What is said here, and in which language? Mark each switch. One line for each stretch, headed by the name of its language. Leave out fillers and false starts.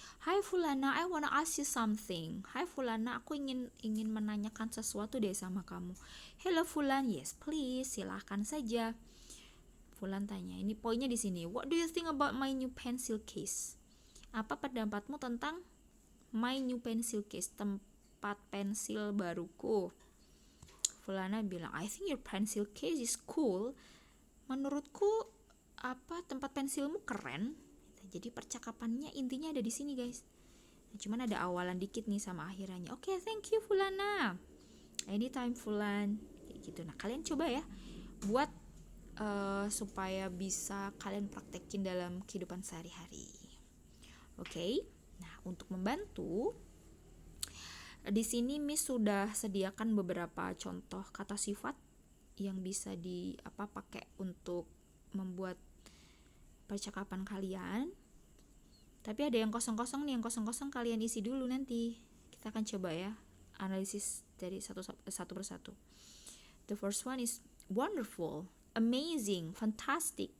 English: Hi Fulana, I wanna ask you something.
Indonesian: Hi Fulana, aku ingin menanyakan sesuatu deh sama kamu.
English: Hello Fulan, yes please,
Indonesian: silahkan saja. Fulan tanya, ini poinnya di sini.
English: What do you think about my new pencil case?
Indonesian: Apa pendapatmu tentang
English: my new pencil case,
Indonesian: tempat pensil baruku?
English: Fulana
Indonesian: bilang,
English: I think your pencil case is cool.
Indonesian: Menurutku tempat pensilmu keren. Jadi percakapannya intinya ada di sini guys. Nah, cuman ada awalan dikit nih sama akhirannya.
English: Oke, thank you Fulana. Anytime Fulan.
Indonesian: Kayak gitu. Nah, kalian coba ya buat supaya bisa kalian praktekin dalam kehidupan sehari-hari. Oke. Nah, untuk membantu di sini Miss sudah sediakan beberapa contoh kata sifat yang bisa pakai untuk membuat percakapan kalian. Tapi ada yang kosong-kosong nih, yang kosong-kosong kalian isi dulu nanti. Kita akan coba ya, analisis dari satu persatu.
English: The first one is wonderful, amazing, fantastic.